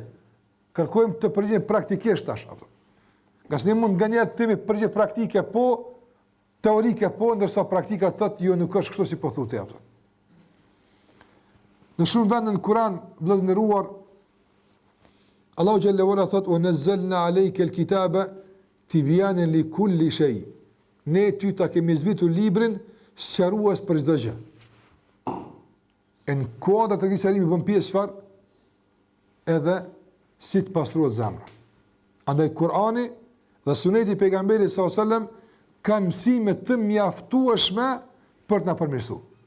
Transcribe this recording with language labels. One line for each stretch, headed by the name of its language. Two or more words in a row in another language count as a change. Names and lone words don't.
Albanian: Kërkojmë të përgjigjem praktikisht tash. Nga se ne mund nganjëherë të themi përgjigje praktike po, teorike po, ndërsa praktika thotë jo nuk është kështu si po thotë apo. Në shumë vende në Kur'an, vëllezër nderuar, Allahu
Arabic: جل وعلا
Albanian: thotë:
Arabic: "ونزلنا عليك الكتاب تبيانا لكل شيء."
Albanian: Ne ty ta kemi zbritur librin sqarues për çdo gjë. Në kuadrat e këtij sqarimi bën pjesë çfarë? Edhe si të pastrohet zemra. Andaj Kur'ani dhe Suneti i pejgamberit
Arabic: صلى الله عليه وسلم
Albanian: kanë mësime të mjaftueshme për të na përmirësuar.